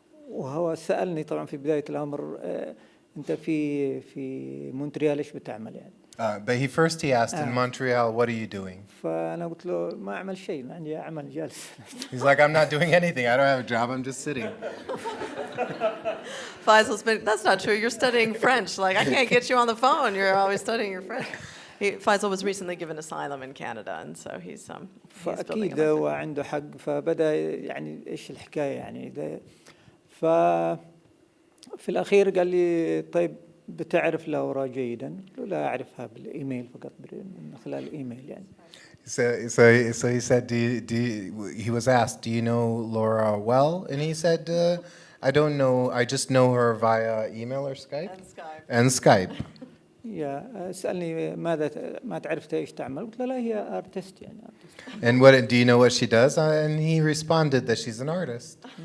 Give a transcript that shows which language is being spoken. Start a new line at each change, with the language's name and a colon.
Arabic: وهو سألني طبعا في بداية الأمر أنت في مونتريال إيش بتعمل يعني؟
English: But he asked in Montreal, what are you doing?
Arabic: فأنا قلت له ما أعمل شيء، ما عندي عمل جالس.
English: He's like, I'm not doing anything. I don't have a job. I'm just sitting. Faisal's been, that's not true. You're studying French. Like, I can't get you on the phone. You're always studying your French. Faisal was recently given asylum in Canada, and so he's building
Arabic: فأكيد هو عنده حق، فبدأ يعني إيش الحكاية يعني ده. ففي الأخير قال لي طيب بتعرف لورا جيدا؟ قلت له لا أعرفها بالإيميل فقط، من خلال الإيميل يعني.
English: So he said, he was asked, do you know Laura well? And he said, I don't know, I just know her via email or Skype? And Skype.
Arabic: سألني ما تعرف إيش تعمل؟ قلت له لا هي artist يعني.
English: And do you know what she does? And he responded that she's an artist.